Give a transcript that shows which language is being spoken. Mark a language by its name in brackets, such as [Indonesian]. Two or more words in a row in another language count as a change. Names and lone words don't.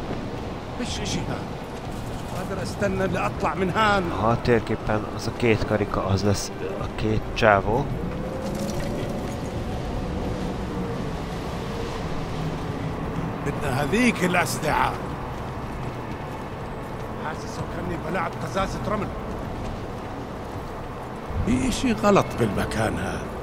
[Hungarian] Ha a térképen az a két karika, az lesz a két csávó. [Arabic] بدنا هذيك الأسلحة. حاسس كأني بلعب قزازة رمل. في إشي غلط بالمكان هذا.